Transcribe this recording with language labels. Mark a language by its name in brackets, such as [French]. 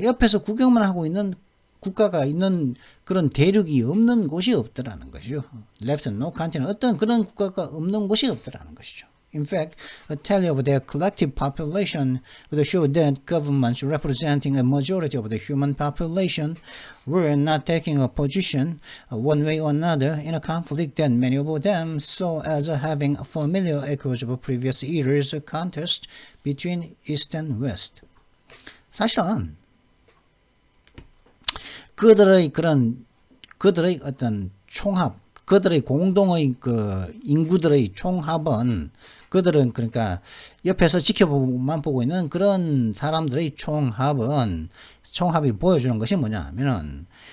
[Korean] 옆에서 구경만 하고 있는 국가가 있는 그런 대륙이 없는 곳이 없더라는 것이죠. [English] left no continent [Korean] 어떤 그런 국가가 없는 곳이 없더라는 것이죠. [English] In fact, a tally of their collective population would show that governments representing a majority of the human population were not taking a position one way or another in a conflict that many of them saw as having familiar echoes of previous eras of contest between East and West. [Korean] 사실은 그들의 어떤 총합, 그들의 공동의 인구들의 총합은 그들은 그러니까 옆에서 지켜보고만 보고 있는 그런 사람들의 총합이 보여주는 것이 뭐냐 하면은